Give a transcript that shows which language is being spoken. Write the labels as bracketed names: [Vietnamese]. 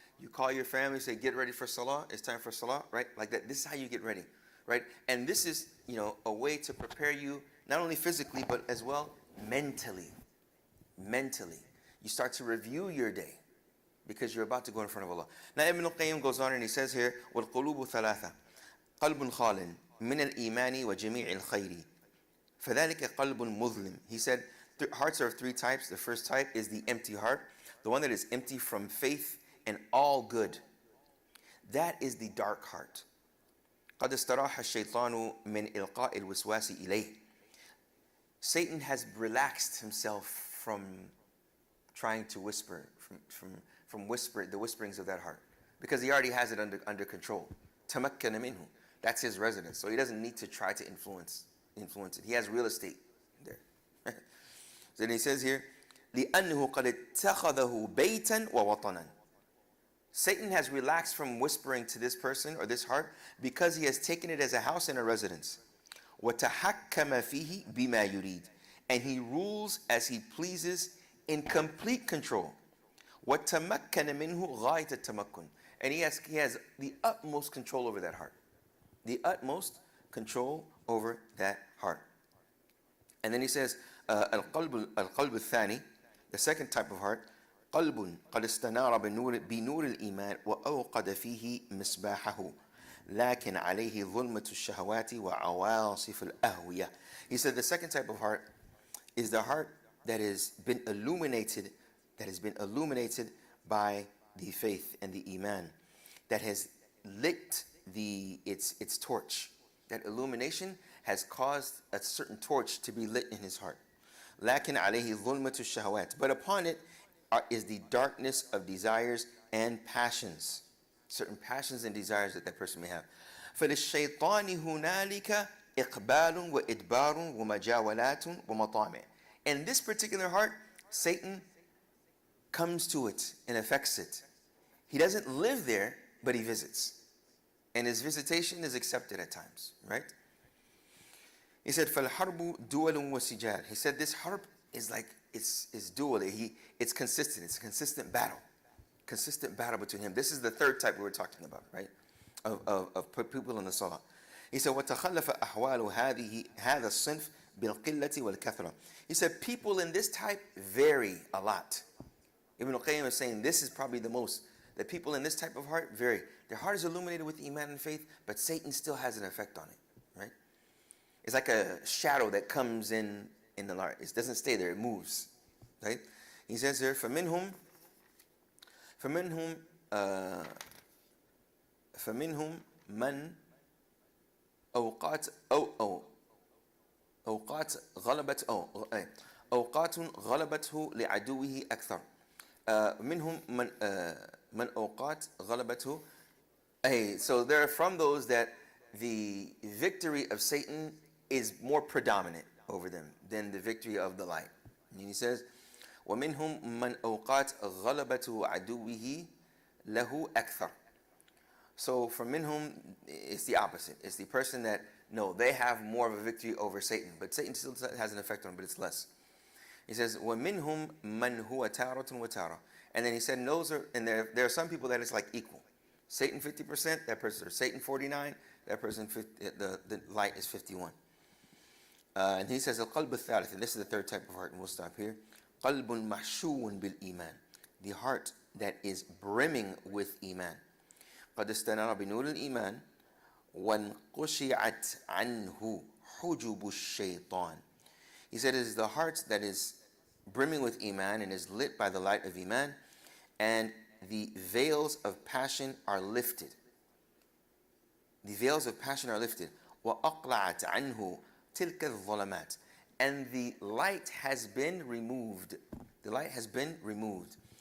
[English] You call your family, say, get ready for salah. It's time for salah, right? Like that. This is how you get ready, right? And this is, you know, a way to prepare you, not only physically, but as well mentally. Mentally. You start to review your day because you're about to go in front of Allah. Now, Ibn al-Qayyim goes on and he says here, [Arabic] وَالْقُلُوبُ ثَلَاثَةً قَلْبٌ خَالٍ مِنَ الْإِيمَانِ وَجَمِيعِ الْخَيْرِ فَذَلِكَ قَلْبٌ مُظْلِمٌ. [English] He said, hearts are of three types. The first type is the empty heart, the one that is empty from faith and all good. That is the dark heart. [Arabic] قَدْ اسْتَرَاحَ الشَّيْطَانُ مِنْ إِلْقَاءِ الْوِسْوَاسِ إِلَيْهِ. [English] Satan has relaxed himself from trying to whisper, from the whisperings of that heart, because he already has it under control. [Arabic] تَمَكَّنَ مِنْهُ. [English] That's his residence, so he doesn't need to try to influence it. He has real estate there. Then he says here, [Arabic] لِأَنَّهُ قَدْ اتَّخَذَهُ بَيْتًا وَوَطَنًا. [English] Satan has relaxed from whispering to this person or this heart because he has taken it as a house and a residence. [Arabic] وَتَحَكَّمَ فِيهِ بِمَا يُرِيدُ. [English] And he rules as he pleases in complete control. [Arabic] وَتَمَكَّنَ مِنْهُ غَايَةَ التَّمَكُّنِ. [English] And he has the utmost control over that heart. The utmost control over that heart. And then he says, [Arabic] القلب الثاني, [English] the second type of heart, [Arabic] قلب قد استنار بنور الإيمان وأوقد فيه مصباحه لكن عليه ظلمة الشهوات وعواصف الأهوية. [English] He said the second type of heart is the heart that has been illuminated, by the faith and the iman, that has lit its torch. That illumination has caused a certain torch to be lit in his heart. [Arabic] لكن عليه ظلمة الشهوات. [English] But upon it is the darkness of desires and passions. Certain passions and desires that person may have. [Arabic] فَلِلشَّيْطَانِ هُنَالِكَ إِقْبَالٌ وَإِدْبَارٌ وَمَجَاوَلَاتٌ وَمَطَامِعٌ. [English] In this particular heart, Satan comes to it and affects it. He doesn't live there, but he visits. And his visitation is accepted at times, right? He said, [Arabic] فَالْحَرْبُ دُوَلٌ وَسِجَالٌ. [English] He said this harb is like, it's dual. It's consistent. It's a consistent battle. Consistent battle between him. This is the third type we were talking about, right? Of people in the salah. He said, [Arabic] وَتَخَلَّفَ أَحْوَالُ هَذَا الصِّنْفِ بِالْقِلَّةِ وَالْكَثْرَةِ. [English] He said, people in this type vary a lot. Ibn al-Qayyim is saying this is probably the most. The people in this type of heart vary. Their heart is illuminated with iman and faith, but Satan still has an effect on it, right? It's like a shadow that comes in in the light. It doesn't stay there, it moves. Right? He says here, [Arabic] فَمِنْهُمْ مَنْ أوقات أوقات غلبت أوقات غلبته لعدوه أكثر منهم من أوقات غلبته. [English] So there are from those that the victory of Satan is more predominant over them than the victory of the light. And he says [Arabic] ومنهم من أوقات غلبته عدوه له أكثر. [English] So for minhum, it's the opposite. It's the person that, no, they have more of a victory over Satan. But Satan still has an effect on them, but it's less. He says, [Arabic] وَمِنْهُمْ مَنْ هُوَ تَارَةٌ وَتَارَةٌ. [English] And then he said, and there are some people that it's like equal. Satan 50%, that person, or Satan 49, that person, the light is 51. And he says, [Arabic] الْقَلْبُ الثَّالِث, [English] and this is the third type of heart, and we'll stop here. [Arabic] قَلْبٌ مَحْشُوٌ بِالْإِيمَانِ. [English] The heart that is brimming with Iman. [Arabic] قد استنار بنور الإيمان وانقشعت عنه حجب الشيطان. [English] He said it is the heart that is brimming with Iman and is lit by the light of Iman, and the veils of passion are lifted. The veils of passion are lifted. [Arabic] وأقلعت عنه تلك الظلمات. [English] And the light has been removed. The light has been removed.